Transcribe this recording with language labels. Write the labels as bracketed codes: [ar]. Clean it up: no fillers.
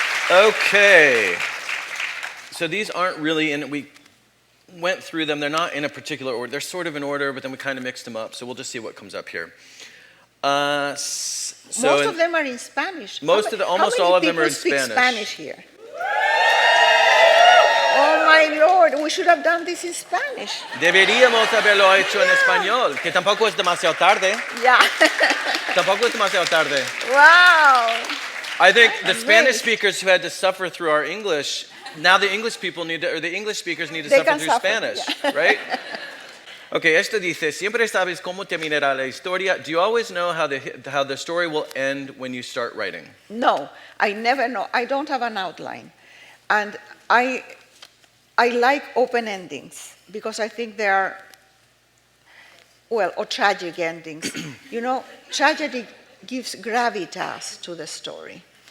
[en] Okay. So these aren't really, and we went through them. They're not in a particular order. They're sort of in order, but then we kind of mixed them up. So we'll just see what comes up here. Most of them are in Spanish. Almost all of them are in Spanish. Spanish. Spanish here? Oh my Lord, we should have done this in Spanish. [es] Deberíamos haberlo hecho en español, que tampoco es demasiado tarde. [en] Yeah. [es] Tampoco es demasiado tarde. [en] Wow. I think the Spanish speakers who had to suffer through our English, now the English people need to, or the English speakers need to suffer through Spanish, right? [es] Okay, esto dice, siempre sabes cómo terminará la historia. [en] Do you always know how the story will end when you start writing? No, I never know. I don't have an outline. And I like open endings because I think they are, well, or tragic endings. You know, tragedy gives gravitas to the story.